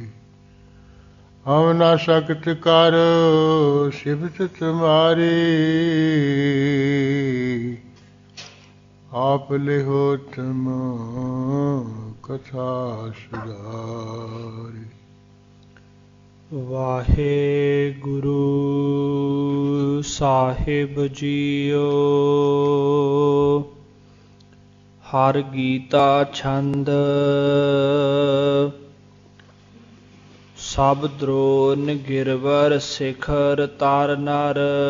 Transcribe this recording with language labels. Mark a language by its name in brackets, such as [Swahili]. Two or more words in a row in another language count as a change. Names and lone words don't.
[Braj] हम न सकत करो सिफत तुम्हारी, आप लिहो तुम कथा सुधारी। [Punjabi] ਵਾਹਿਗੁਰੂ ਸਾਹਿਬ ਜੀਓ। [Braj] हर गीता छंद, सभ दरोन गिरवर सिखर तर नर।